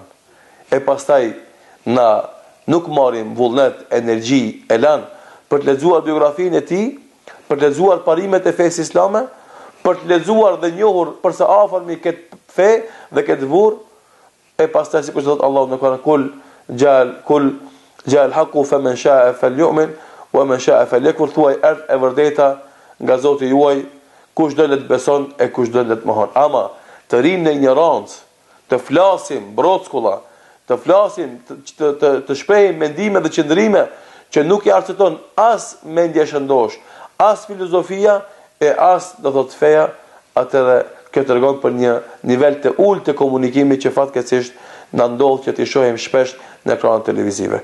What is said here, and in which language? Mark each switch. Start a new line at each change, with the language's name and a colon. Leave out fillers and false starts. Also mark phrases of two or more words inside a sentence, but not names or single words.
Albanian: E pastaj na nuk marrim vullnet, energji, elan për të lexuar biografinë e tij, për të lexuar parimet e fesë islame, për të lexuar dhe njohur për sa afërmi këtë fe dhe këtë burr. E pastaj sikur thot Allahu në Kur'an,
Arabic: قل جاء الحق فمن شاء فليؤمن ومن شاء فليكفر,
Albanian: thuaj erdh e vërteta nga Zoti juaj, kush do të beson e kush do të mohon. Ama të rinë në ignorancë, të flasim brockulla, të flasim, të shprehim mendime dhe qëndrime që nuk i arsyton as mendja shëndosh, as filozofia e as do thot feja, atëre kjo tregon për një nivel të ulët të komunikimit që fatkeqësisht na ndodh që t'i shohim shpesh në ekranet televizive.